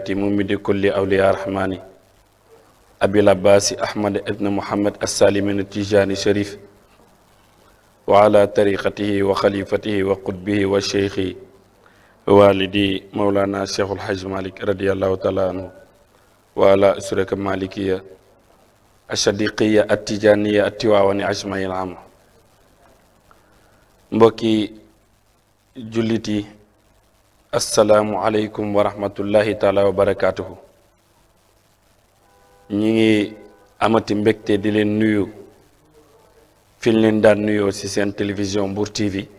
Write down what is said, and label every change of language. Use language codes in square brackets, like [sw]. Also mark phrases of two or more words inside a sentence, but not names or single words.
[ar] ممد كل أولياء الرحمن أبي العباس أحمد ابن محمد السالم التيجاني شريف، وعلى طريقته وخليفته وقطبه والشيخ والدي مولانا الشيخ الحاج مالك رضي الله تعالى عنه، وعلى أسرة مالكية الشديقية التيجانية التواواني أجمعين العام. [wo] mbokki jullit yi, [ar] السلام عليكم ورحمة الله تعالى وبركاته. [wo] ñi ngi amati mbégte di leen nuyu fi ñu leen daan nuyoo ci seen télévision Mbour TV